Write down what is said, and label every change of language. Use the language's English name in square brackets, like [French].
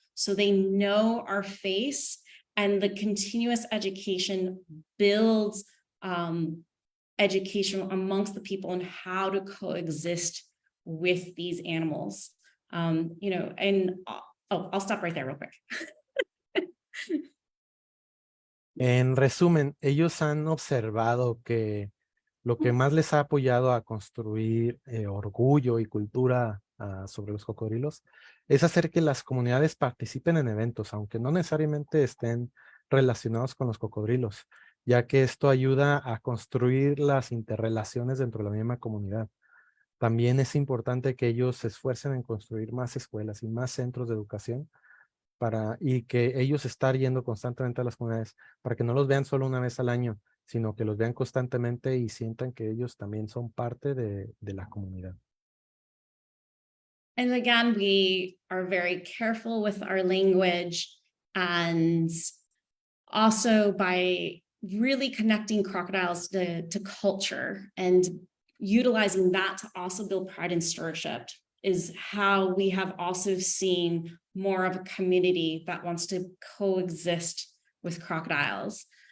[English] So they know our face, and the continuous education builds education amongst the people on how to coexist with these animals. You know, and I'll stop right there real quick. [Spanish] En resumen, ellos han observado que lo que más les ha apoyado a construir orgullo y cultura sobre los cocodrilos es hacer que las comunidades participen en eventos, aunque no necesariamente estén relacionados con los cocodrilos, ya que esto ayuda a construir las interrelaciones dentro de la misma comunidad. También es importante que ellos se esfuercen en construir más escuelas y más centros de educación y que ellos estén yendo constantemente a las comunidades para que no los vean solo una vez al año, sino que los vean constantemente y sientan que ellos también son parte de la comunidad. [English] And again, we are very careful with our language, and also by really connecting crocodiles to culture and utilizing that to also build pride and stewardship is how we have also seen more of a community that wants to coexist with crocodiles.